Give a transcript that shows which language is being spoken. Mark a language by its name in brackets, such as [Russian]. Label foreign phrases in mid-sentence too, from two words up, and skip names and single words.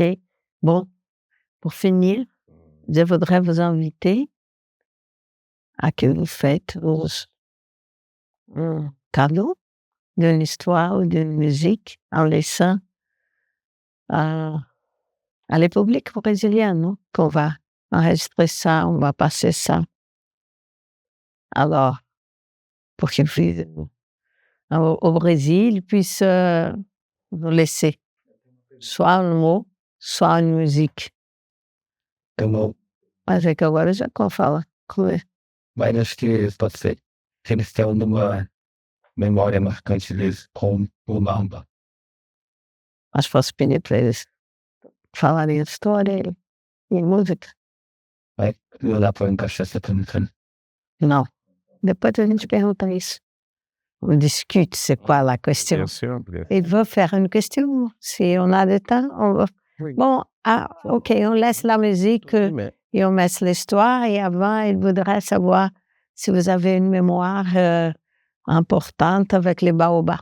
[French] Bon, pour finir, je voudrais vous inviter à que vous faites un cadeau d'une histoire ou d'une musique en laissant à la République brésilienne, non? Qu'on va enregistrer ça, on va passer ça. Alors, pour qu'ils puissent, au Brésil, ils puissent nous laisser soit un mot, soit une musique. [Portuguese] Mas é que agora já como fala. Mas acho que pode ser. Se eles têm uma memória marcante deles com o Lamba. Mas posso pedir para eles falarem a história e música? Vai lá para encaixar essa pergunta. Não. Depois a gente pergunta isso. [French] On discute c'est quoi la question. Bien sûr. Il veut faire une question. Si on a le temps, on va. Oui. Bon, OK, on laisse la musique et on laisse l'histoire. Et avant, il voudrait savoir si vous avez une mémoire importante avec les baobabs.